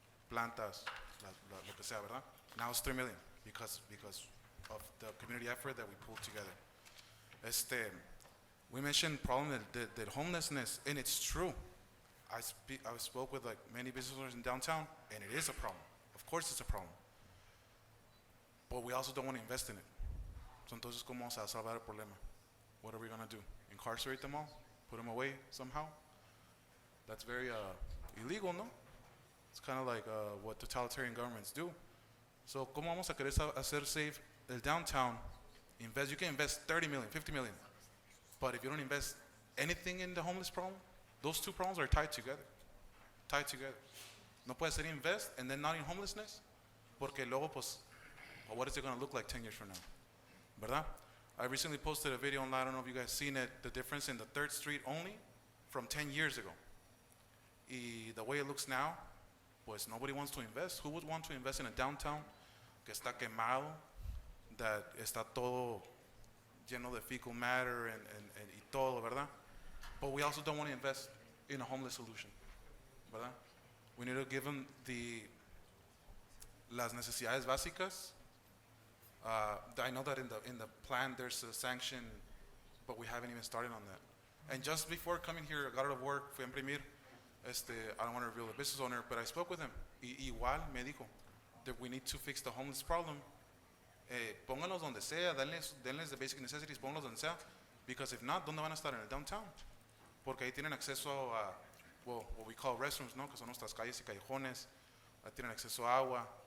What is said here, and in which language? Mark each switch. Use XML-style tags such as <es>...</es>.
<es>Plantas, lo que sea, ¿verdad?</es> <en>Now it's 3 million because of the community effort that we pulled together. We mentioned problem that homelessness, and it's true. I spoke with like many business owners in downtown, and it is a problem. Of course it's a problem. But we also don't want to invest in it.</en> <es>So entonces, ¿cómo vamos a salvar el problema?</es> <en>What are we going to do? Incarcerate them all? Put them away somehow? That's very illegal, no? It's kind of like what totalitarian governments do.</en> <es>So, ¿cómo vamos a querer hacer safe el downtown?</es> <en>You can invest 30 million, 50 million. But if you don't invest anything in the homeless problem, those two problems are tied together. Tied together.</en> <es>No puede ser</es> <en>invest and then not in homelessness,</en> <es>porque luego, pues,</es> <en>well, what is it going to look like 10 years from now? ¿Verdad? I recently posted a video online, I don't know if you guys seen it, the difference in the 3rd Street only from 10 years ago. Y the way it looks now, pues nobody wants to invest. Who would want to invest in a downtown</en> <es>que está quemado,</es> <en>that</en> <es>está todo lleno de</es> <en>fecal matter</en> <es>y todo, ¿verdad?</es> <en>But we also don't want to invest in a homeless solution,</en> <es>¿verdad?</es> <en>We need to give them</en> <es>las necesidades básicas.</es> <en>I know that in the plan there's a sanction, but we haven't even started on that. And just before coming here, I got out of work,</en> <es>fui a imprimir.</es> <en>I don't want to reveal the business owner, but I spoke with him.</en> <es>Igual me dijo</es> <en>that we need to fix the homeless problem.</en> <es>Pónganlos donde sea, denles</es> <en>the basic necessities,</en> <es>pónganlos donde sea,</es> <en>because if not,</en> <es>¿dónde van a estar? En el downtown. Porque ahí tienen acceso a</es> <en>what we call restrooms,</en> <es>¿no? Que son nuestras calles y callejones. Ahí tienen acceso a agua.</es>